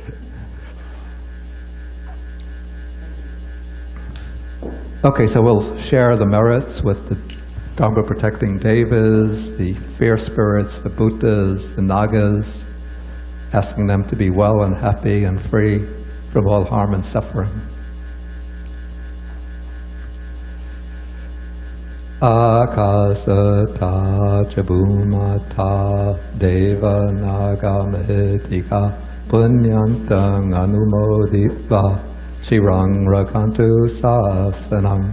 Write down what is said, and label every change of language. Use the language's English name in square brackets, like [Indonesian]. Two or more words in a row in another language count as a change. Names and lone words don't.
[English] Okay, so we'll share the merits with the Dhamma protecting devas, the fair spirits, the Buddhas, the Nagas, asking them to be well and happy and free from all harm and suffering. [Pali] Akasata chabumata deva nagamedika punyantang anumoditva shirang rakantu sasanam.